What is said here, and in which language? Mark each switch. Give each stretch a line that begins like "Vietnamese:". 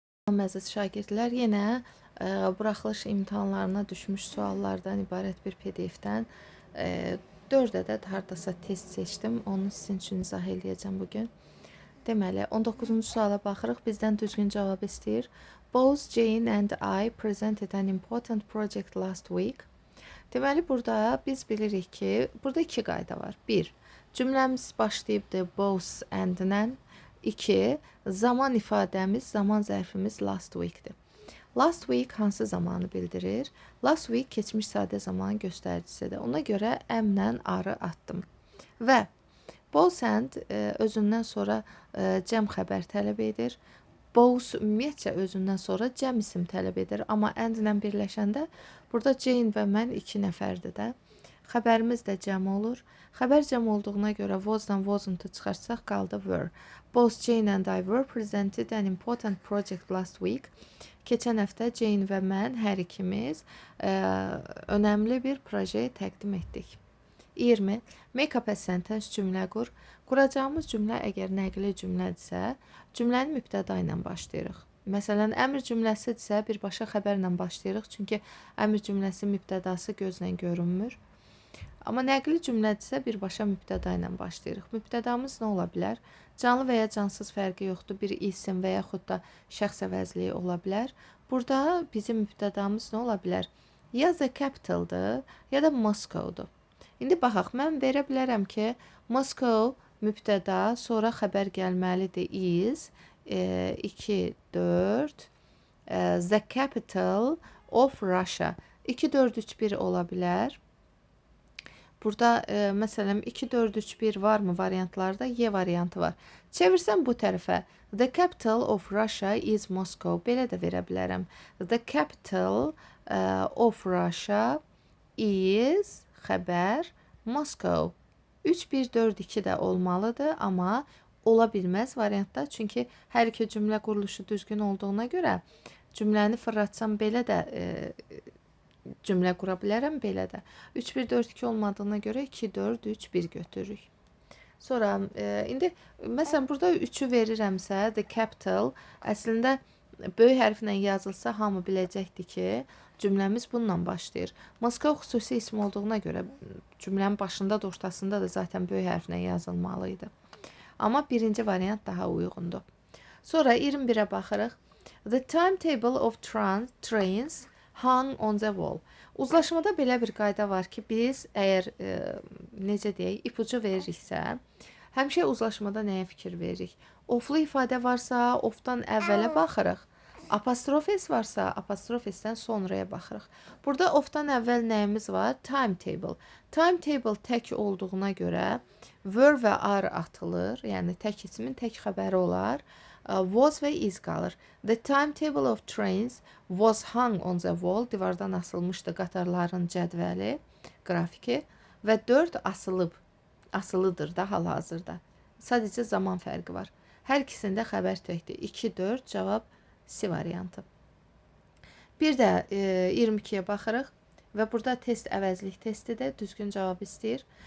Azerbaijani: Əziz şagirdlər, yenə buraxılış imtahanlarına düşmüş suallardan ibarət bir PDF-dən 4 ədəd hardasa test seçdim. Onu sizin üçün izah eləyəcəm bugün. Deməli, 19-cu suala baxırıq. Bizdən düzgün cavab istəyir.
English: Both Jane and I presented an important project last week.
Azerbaijani: Deməli, burada biz bilirik ki, burada iki qayda var. 1. Cümləmiz başlayıbdır both and-lə. 2. Zaman ifadəmiz, zaman zərfimiz last week-dir. Last week hansı zamanı bildirir? Last week keçmiş sadə zaman göstəricisidir. Ona görə əmlə arı atdım. Və both and özündən sonra cəm xəbər tələb edir. Both ümumiyyətcə özündən sonra cəm isim tələb edir. Amma and ilə birləşəndə burada Jane və mən 2 nəfərdir də. Xəbərimiz də cəm olur. Xəbər cəm olduğuna görə was-dan wasn't-ı çıxarsaq qaldı were.
English: Both Jane and I were presented an important project last week.
Azerbaijani: Keçən həftə Jane və mən hər ikimiz önəmli bir projeyi təqdim etdik. 20.
English: Make up a sentence
Azerbaijani: cümlə qur. Quracağımız cümlə əgər nəqli cümlədirsə, cümləni mübtəda ilə başlayırıq. Məsələn, əmr cümləsidirsə birbaşa xəbərlə başlayırıq, çünki əmr cümləsi mübtədası gözlə görünmür. Amma nəqli cümlədirsə birbaşa mübtəda ilə başlayırıq. Mübtədamız nə ola bilər? Canlı və ya cansız fərqi yoxdur. Bir isim və yaxud da şəxs əvəzliyi ola bilər. Burada bizim mübtədamız nə ola bilər? Ya the capitaldır, ya da Moscow'dur. İndi baxaq, mən verə bilərəm ki, Moscow mübtəda, sonra xəbər gəlməlidir is, 2, 4,
English: the capital of Russia.
Azerbaijani: 2, 4, 3, 1 ola bilər. Burada məsələn 2, 4, 3, 1 var mı variantlarda? Y variantı var. Çevirsəm bu tərəfə.
English: The capital of Russia is Moscow.
Azerbaijani: Belə də verə bilərəm.
English: The capital of Russia is
Azerbaijani: xəbər Moscow. 3, 1, 4, 2 də olmalıdır, amma ola bilməz variantda. Çünki hər iki cümlə quruluşu düzgün olduğuna görə cümləni fırlatsam belə də cümlə qura bilərəm, belə də. 3, 1, 4, 2 olmadığına görə 2, 4, 3, 1 götürürük. Sonra, indi məsələn burada 3-ü verirəmsə, the capital əslində böyük hərflə yazılsa hamı biləcəkdir ki, cümləmiz bununla başlayır. Moskva xüsusi isim olduğuna görə cümlənin başında da ortasında da zaten böyük hərflə yazılmalıydı. Amma birinci variant daha uyğundur. Sonra 21-ə baxırıq.
English: The timetable of trains hung on the wall.
Azerbaijani: Uzlaşmada belə bir qayda var ki, biz əgər necə deyək, ipucu veririksə, həmişə uzlaşmada nəyə fikir veririk? Oflu ifadə varsa, ofdan əvvələ baxırıq. Apostrofes varsa, apostrofesdən sonraya baxırıq. Burada ofdan əvvəl nəyimiz var? Timetable. Timetable tək olduğuna görə were və are atılır. Yəni tək ismin tək xəbəri olar. Was və is qalır.
English: The timetable of trains was hung on the wall.
Azerbaijani: Divardan asılmışdı qatarların cədvəli, qrafiki və 4 asılıdır da hal-hazırda. Sadəcə zaman fərqi var. Hər ikisində xəbər təkdir. 2, 4 cavab C variantı. Bir də 22-yə baxırıq və burada test əvəzlik testidir. Düzgün cavab istəyir.